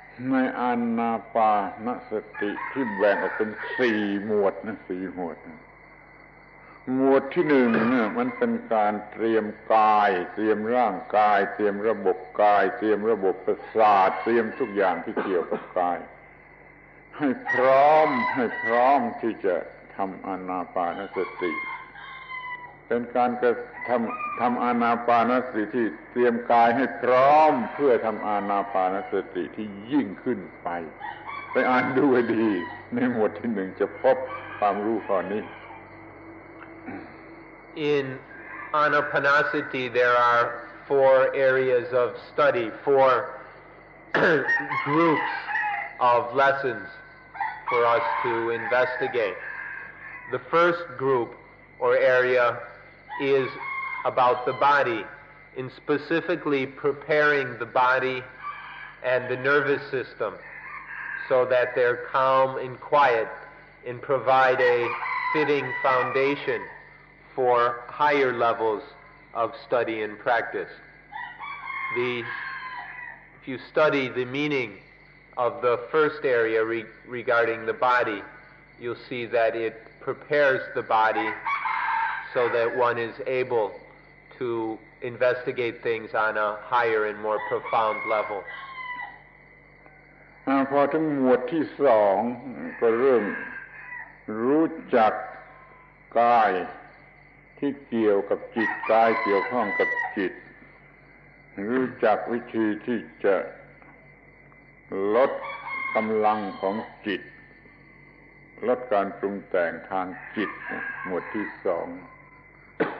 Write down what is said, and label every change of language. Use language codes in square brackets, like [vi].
[th] ในอานาปานสติที่แบ่งออกเป็น4 หมวดนะ4 หมวดหมวดที่1เนี่ยมันเป็นการเตรียมกายเตรียมร่างกายเตรียมระบบกายเตรียมระบบประสาทเตรียมทุกอย่างที่เกี่ยวกับกายให้พร้อมที่จะทำอานาปานสติ เป็นการกระทำอานาปานสติที่เตรียมกายให้พร้อมเพื่อทำอานาปานสติที่ยิ่งขึ้นไปอ่านดูให้ดีในหมวดที่1จะพบความรู้ข้อนี้ [en] In Anapanasati there are 4 areas of study, 4 groups of lessons for us to investigate. The first group or area is about the body, in specifically preparing the body and the nervous system so that they're calm and quiet and provide a fitting foundation for higher levels of study and practice. If you study the meaning of the first area regarding the body, you'll see that it prepares the body so that one is able to investigate things on a higher and more profound level. [th] พอถึงหมวดที่2ก็เริ่มรู้จักกายที่เกี่ยวกับจิตกายเกี่ยวข้องกับจิตรู้จักวิธีที่จะลดกำลังของจิตลดการปรุงแต่งทางจิตหมวดที่2